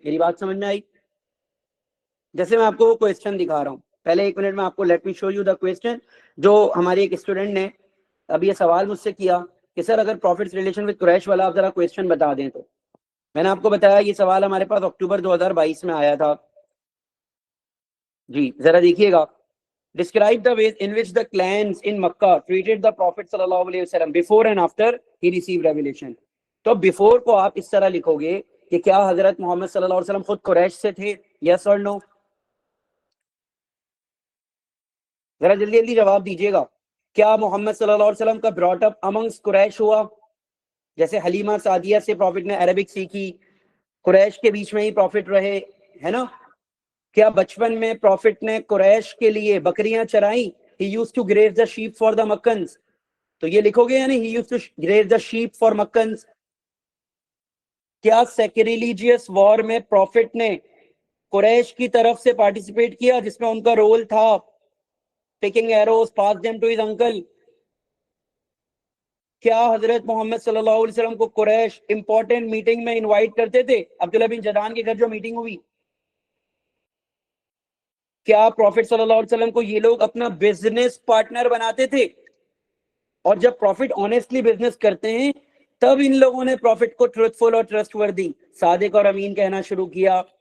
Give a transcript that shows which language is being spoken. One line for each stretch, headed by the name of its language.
Urdu: میری بات سمجھ میں آئی؟ جیسے میں آپ کو وہ کویسچن دکھا رہا ہوں, پہلے ایک منٹ میں آپ کو
English: let me show you the question,
Urdu: جو ہماری ایک اسٹوڈنٹ نے اب یہ سوال مجھ سے کیا کہ سر اگر پروفٹس ریلیشن وتھ قریش والا آپ ذرا کویسچن بتا دیں. تو میں نے آپ کو بتایا یہ سوال ہمارے پاس اکتوبر 2022 میں آیا تھا. جی ذرا دیکھیے گا.
English: Describe the ways in which the clans in Makkah treated the Prophet sallallahu alaihi wasallam before and after he received revelation.
Urdu: تو before کو آپ اس طرح لکھو گے کہ کیا حضرت محمد صلی اللہ علیہ وسلم خود قریش سے تھے؟
English: yes or no؟
Urdu: ذرا جلدی جلدی جواب دیجیے گا. کیا محمد صلی اللہ علیہ وسلم کا
English: brought up amongst
Urdu: قریش ہوا؟ جیسے حلیمہ سعدیہ سے پروفٹ نے عربک سیکھی, قریش کے بیچ میں ہی پروفٹ رہے, ہے نا. کیا بچپن میں پروفٹ نے قریش کے لیے بکریاں چرائیں؟
English: he used to graze the sheep for the Makkans.
Urdu: تو یہ لکھو گے یعنی
English: he used to graze the sheep for Makkans.
Urdu: کیا سیکریلیجیس وار میں پروفٹ نے قریش کی طرف سے پارٹیسپیٹ کیا, جس میں ان کا رول تھا
English: picking arrows, pass them to his uncle.
Urdu: کیا حضرت محمد صلی اللہ علیہ وسلم کو قریش امپورٹنٹ میٹنگ میں انوائٹ کرتے تھے؟ عبداللہ بن جدان کے گھر جو میٹنگ ہوئی, کیا پروفٹ صلی اللہ علیہ وسلم کو یہ لوگ اپنا بزنس پارٹنر بناتے تھے؟ اور جب پروفٹ آنےسٹلی بزنس کرتے ہیں تب ان لوگوں نے پروفٹ کو ٹروتھفل اور ٹرسٹ وردی, صادق اور امین کہنا شروع کیا.